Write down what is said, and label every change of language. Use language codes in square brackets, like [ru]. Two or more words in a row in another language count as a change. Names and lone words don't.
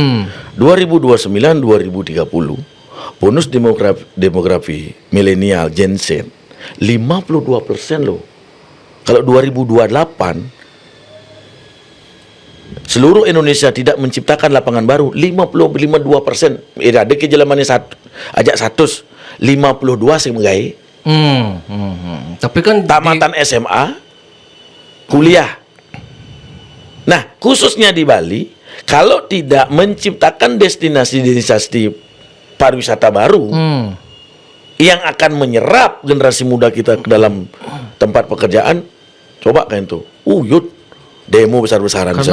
[id] 2029-2030, bonus demografi milenial Gen Z 52% loh. Kalau 2028 seluruh Indonesia tidak menciptakan lapangan baru 52%. Ada kejelamannya ajak 152 sing menggai. Tapi kan Tamatan SMA, kuliah. Nah, khususnya di Bali, kalau tidak menciptakan destinasi pariwisata baru yang akan menyerap generasi muda kita ke dalam tempat pekerjaan, coba kan itu, yud, demo besar-besaran bisa